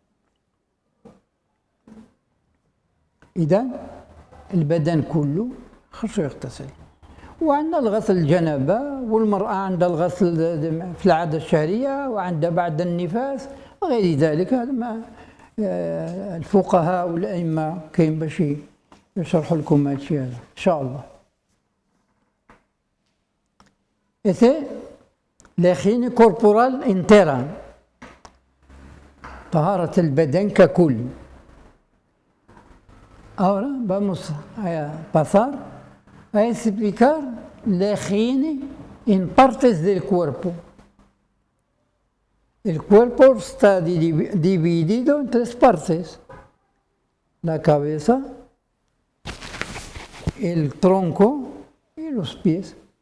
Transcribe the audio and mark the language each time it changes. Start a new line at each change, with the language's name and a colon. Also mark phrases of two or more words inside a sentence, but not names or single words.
Arabic: إذا البدن كله خصو يغتسل. وعندنا الغسل الجنابة، والمرأة عندها الغسل في العادة الشهرية، وعندها بعد النفاس وغير ذلك. هذا ما الفقهاء والأئمة كاين باش يشرحوا لكم هذا الشيء هذا إن شاء الله.
Spanish: Ese la higiene corporal entera،
Arabic: طهارة البدن ككل.
Spanish: Ahora vamos a pasar a explicar la higiene en partes del cuerpo. El cuerpo está dividido en 3 partes: la cabeza, el tronco y los pies.